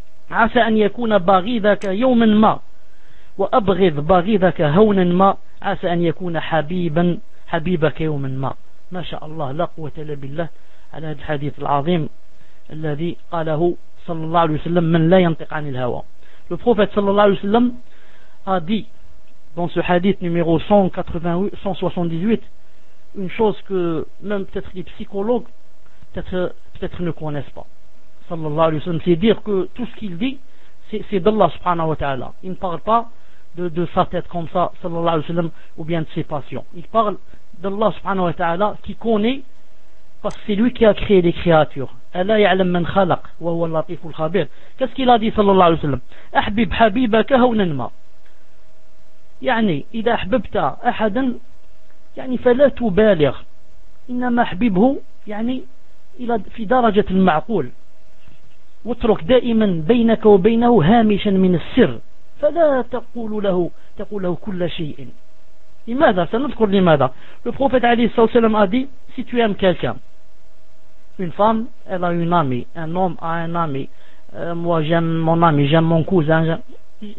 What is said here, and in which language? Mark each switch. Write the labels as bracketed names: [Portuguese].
[Arabic] عسى أن يكون بغيضك يوما ما وأبغض بغيضك هونا ما عسى أن يكون حبيبا حبيبك يوما ما ما شاء الله لا قوة إلا بالله على هذا الحديث العظيم الذي قاله صلى الله عليه وسلم من لا ينطق عن الهوى [French] le prophète صلى الله عليه وسلم a dit dans ce hadith numéro 178, une chose que même peut-être les psychologues peut-être ne connaissent pas. Sallallahu alayhi wa sallam, c'est dire que tout ce qu'il dit, c'est d'Allah subhanahu wa ta'ala. Il ne parle pas de sa tête comme ça, sallallahu alayhi wa sallam, ou bien de ses passions. Il parle d'Allah subhanahu wa ta'ala qui connaît, parce que c'est lui qui a créé les créatures. [Arabic] Allah ya'lam man khalaq wa huwa al-latiful khabir. [French] Qu'est-ce qu'il a dit [Arabic] sallallahu alayhi wa sallam? Ahbib habibaka hawnan ma. يعني إذا أحببت أحدا يعني فلا تبالغ إنما أحببه يعني إلى في درجة المعقول واترك دائما بينك وبينه هامشا من السر فلا تقول له كل شيء. لماذا؟ سنذكر لماذا. البروفيت عليه الصلاة والسلام قال [French] si tu aimes quelqu'un, une femme elle a une amie, un homme a un ami, moi j'aime mon ami, j'aime mon cousin, j'aime...